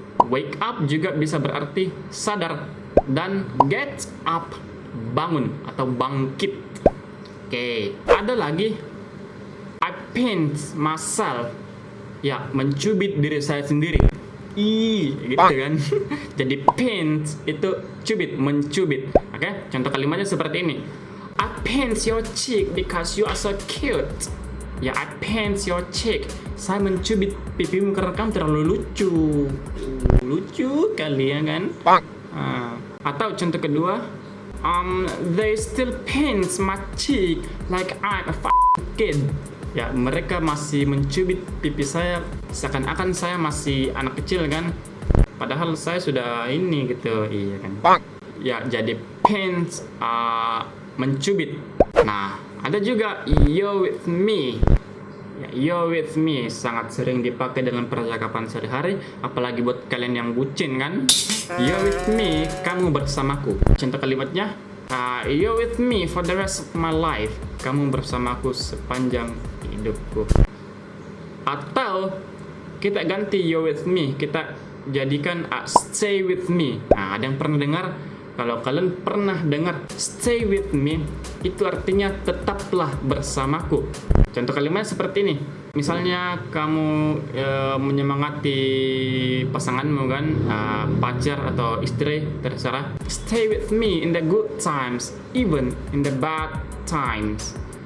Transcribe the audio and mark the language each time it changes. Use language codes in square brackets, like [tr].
[id] Wake up juga bisa berarti sadar, dan get up bangun atau bangkit. Oke, ada lagi [en] I pinch myself, [id] ya mencubit diri saya sendiri. Gitu kan. Jadi pinch itu cubit, mencubit. Oke, contoh kalimatnya seperti ini. [en] I pinch your cheek because you are so cute. Ya, I pinch your cheek. [id] Saya mencubit pipimu karena kamu terlalu lucu. Lucu kali ya kan? Atau contoh kedua, [en] they still pinch my cheek like I'm a kid. [id] Ya, mereka masih mencubit pipi saya seakan-akan saya masih anak kecil kan? Padahal saya sudah ini gitu, iya kan? Ya, jadi pinch, mencubit. Nah, ada juga [en] you with me. [id] Ya, you with me sangat sering dipakai dalam percakapan sehari-hari, apalagi buat kalian yang bucin kan. [en] You with me, [id] kamu bersamaku. Contoh kalimatnya, [en] you with me for the rest of my life. [id] Kamu bersamaku sepanjang hidupku. Atau kita ganti [en] you with me, [id] kita jadikan [en] stay with me. [id] Nah, ada yang pernah dengar? Kalau kalian pernah dengar [en] stay with me, [id] itu artinya tetaplah bersamaku. Contoh kalimatnya seperti ini. Misalnya kamu menyemangati pasanganmu kan, pacar atau istri, terserah. [en] Stay with me in the good times, even in the bad times.